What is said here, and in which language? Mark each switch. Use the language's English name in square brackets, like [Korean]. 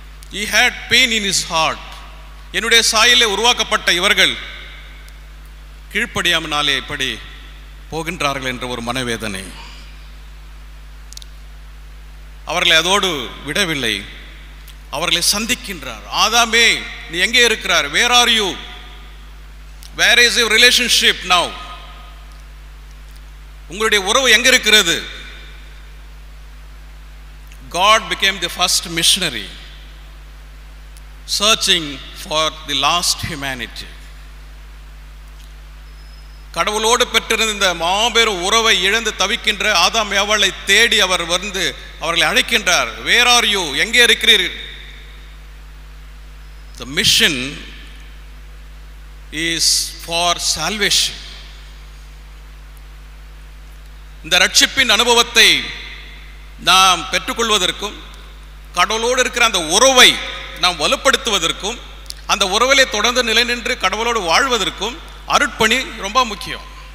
[English] He had pain in his heart. [Tamil] என்னுடைய சாயலிலே உருவாக்கப்பட்ட இவர்கள் கீழ்ப்படியாமனாலே இப்படி போகின்றார்கள் என்ற ஒரு மனவேதனை. அவர்களை அதோடு விடவில்லை, அவர்களை சந்திக்கின்றார். ஆதாமே, நீ எங்கே இருக்கிறார்? [English] Where are you? Where is your relationship now? [Tamil] உங்களுடைய உறவு எங்க இருக்கிறது? [English] God became the first missionary searching for the lost humanity. [Tamil] கடவுளோடு பெற்றிருந்த இந்த மாபெரும் உறவை இழந்து தவிக்கின்ற ஆதாம் ஏவாளை தேடி அவர் வந்து அவர்களை அழைக்கின்றார். [English] Where are you? [Tamil] எங்கே இருக்கிறீர்கள்? [English] The mission is for salvation. [Tamil] இந்த ரட்சிப்பின் அனுபவத்தை நாம் பெற்றுக்கொள்வதற்கும் கடவுளோடு இருக்கிற அந்த உறவை நாம் வலுப்படுத்துவதற்கும் அந்த உறவிலே தொடர்ந்து நிலை நின்று கடவுளோடு வாழ்வதற்கும் அருட்பணி ரொம்ப முக்கியம்.